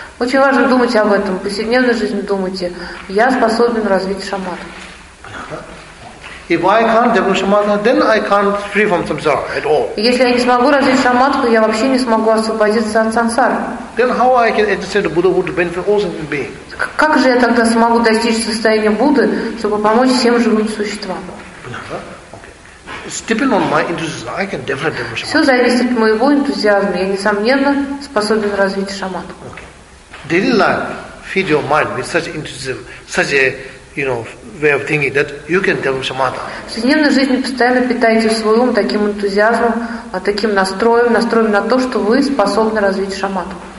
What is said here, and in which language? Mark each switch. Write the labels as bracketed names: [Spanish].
[Russian] Очень важно думать об этом. В повседневной жизни думайте, я способен развить шамат. [English] If I can't develop shamatha, then I can't free from samsara at all. [Russian] Если я не смогу развить шаматху, я вообще не смогу освободиться от сансары. [English] Then how I can attain the Buddhahood to benefit all sentient beings? [Russian] Как же я тогда смогу достичь состояния Будды, чтобы помочь всем живым существам? [English] It's depending on my enthusiasm. I can definitely develop shamatha. [Russian] Все зависит от моего энтузиазма. Я несомненно способен развить шаматху. [English] Daily life, feed your mind with such enthusiasm, such a way of thinking that you can develop shamatha. [Russian] В повседневной жизни постоянно питайте свой ум таким энтузиазмом, а таким настроем на то, что вы способны развить шамадху.